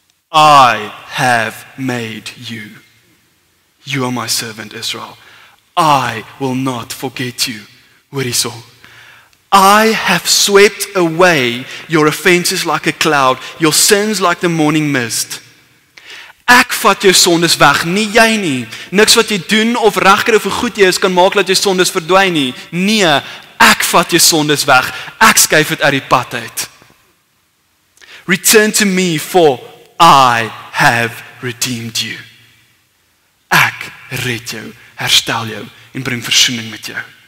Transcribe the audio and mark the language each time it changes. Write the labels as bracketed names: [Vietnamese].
[English] I have made you. You are my servant, Israel. I will not forget you. [Afrikaans] Hoor hierso. [English] I have swept away your offenses like a cloud, your sins like the morning mist. [Afrikaans] Ek vat jou sondes weg, nie jy nie. Niks wat jy doen of regkry of hoe goed jy is kan maak dat jou sondes verdwyn nie. Nee, ek vat jou sondes weg. Ek skuif dit uit die pad uit. [English] Return to me for I have redeemed you. [Afrikaans] Ek red jou, herstel jou en bring versoening met jou.